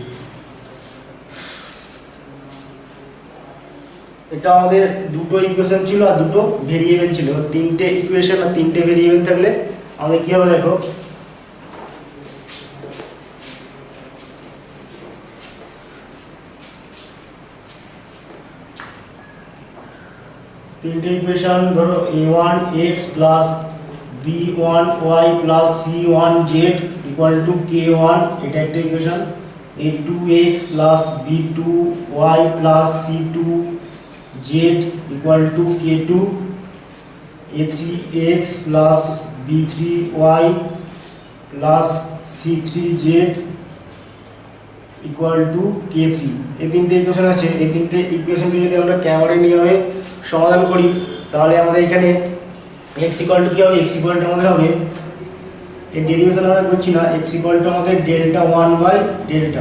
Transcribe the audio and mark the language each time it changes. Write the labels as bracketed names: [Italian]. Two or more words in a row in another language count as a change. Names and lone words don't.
[Bangla] এটা আমাদের দুটো ইকুয়েশন ছিল আর দুটো ভেরিয়েবল ছিল। তিনটে ইকুয়েশন আর তিনটে ভেরিয়েবল থাকলে আমাদের কি হবে দেখো, তিনটে ইকুয়েশন ধরো [English] a1x plus b1y plus c1z equal to k1 [Bangla] এটা একটা ইকুয়েশন, [English] a2x plus b2y plus c2z equal to k2, a3x plus b3y plus c3z equal to k3। [Bangla] এই তিনটে ইকুয়েশন আছে। এই তিনটে ইকুয়েশনকে যদি আমরা ক্যামারের নিয়মে সমাধান করি তাহলে আমাদের এখানে x [English] equal to [Bangla] কি হবে, x [English] equal to [Bangla] আমাদের হবে এই ডেরিভেশন আমরা করছি না, x [English] equal to [Bangla] আমাদের ডেল্টা 1/ডেল্টা।